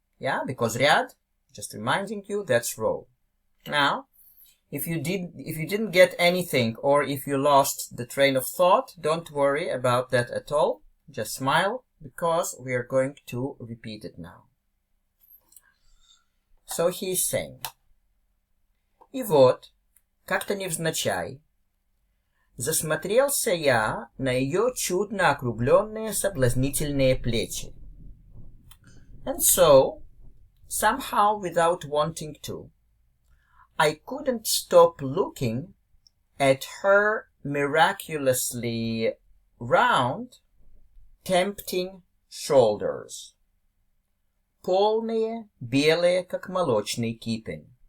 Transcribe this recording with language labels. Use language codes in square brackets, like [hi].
[en] Yeah, because ряд, just reminding you, that's row. Now, if you didn't get anything, or if you lost the train of thought, don't worry about that at all. Just smile, because we are going to repeat it now. So he is saying, [ru] и вот, как-то невзначай, засмотрелся я на ее чудно округленные соблазнительные плечи. [en] And so, somehow without wanting to, I couldn't stop looking at her miraculously round, tempting shoulders. [ru] Полные, белые, как молочный кипень.